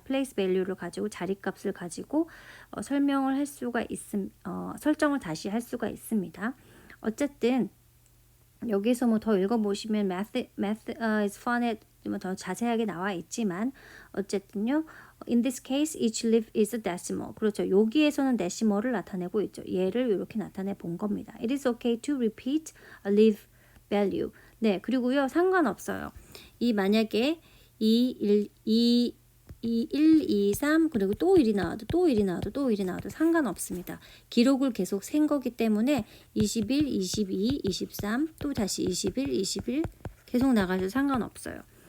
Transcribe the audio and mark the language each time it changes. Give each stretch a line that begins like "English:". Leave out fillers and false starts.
Korean: place value를 가지고 자리값을 가지고 설명을 할 수가 설정을 다시 할 수가 있습니다. 어쨌든 여기서 뭐 더 읽어보시면 math is fun에 더 자세하게 나와 있지만 어쨌든요.
English: In this case, each leaf is a decimal.
Korean: 그렇죠. 여기에서는 데시멀을 나타내고 있죠. 얘를 이렇게 나타내 본 겁니다.
English: It is okay to repeat a leaf value.
Korean: 네, 그리고요. 상관없어요. 이 만약에 1, 2, 3 그리고 또 1이 나와도 또 1이 나와도 또 1이 나와도 상관없습니다. 기록을 계속 센 거기 때문에 21, 22, 23 또 다시 21, 21 계속 나가도 상관없어요.